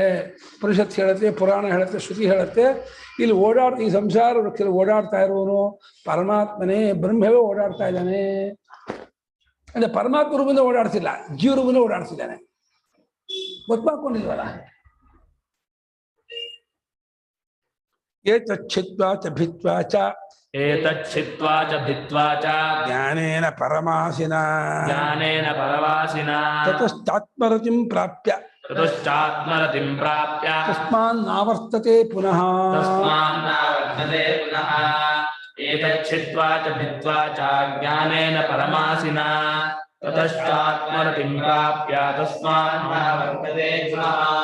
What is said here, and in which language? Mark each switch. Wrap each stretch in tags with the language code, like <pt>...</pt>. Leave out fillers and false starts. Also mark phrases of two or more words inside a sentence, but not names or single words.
<kn>ಪರಿಷತ್ ಹೇಳುತ್ತೆ, ಪುರಾಣ ಹೇಳುತ್ತೆ, ಶ್ರುತಿ ಹೇಳುತ್ತೆ. ಇಲ್ಲಿ ಈ ಸಂಸಾರ ವೃಕ್ಷದಲ್ಲಿ ಓಡಾಡ್ತಾ ಇರೋನು ಪರಮಾತ್ಮನೇ, ಬ್ರಹ್ಮವೇ ಓಡಾಡ್ತಾ ಇದ್ದಾನೆ. ಅಂದ್ರೆ ಪರಮಾತ್ಮ ರೂಪದಿಂದ ಓಡಾಡ್ತಿಲ್ಲ, ಜೀವ ರೂಪದಿಂದ ಓಡಾಡ್ತಿದ್ದಾನೆ.</kn> <sa>ಗೊತ್ತಾಕೊಂಡಿಲ್ವಲ್ಲ? ಏತಚ್ಛಿತ್ವಾ ಚ ಭಿತ್ವಾ ಚ ಏತಚ್ಛಿತ್ವಾ ಚ ಭಿತ್ವಾ ಚ ಜ್ಞಾನೇನ ಪರಮಾಸಿನ ತತಶ್ಚಾತ್ಮರತಿಂ ಪ್ರಾಪ್ಯ ತಸ್ಮಾನ್ನಾವರ್ತತೆ ಪುನಃ. ಏತಚ್ಛಿತ್ವಾ ಚ ಭಿತ್ವಾ ಚ ಜ್ಞಾನೇನ ಪರಮಾಸಿನ ತತಶ್ಚಾತ್ಮರತಿಂ ಪ್ರಾಪ್ಯ ತಸ್ಮಾನ್ನಾವರ್ತತೆ ಪುನಃ.</sa>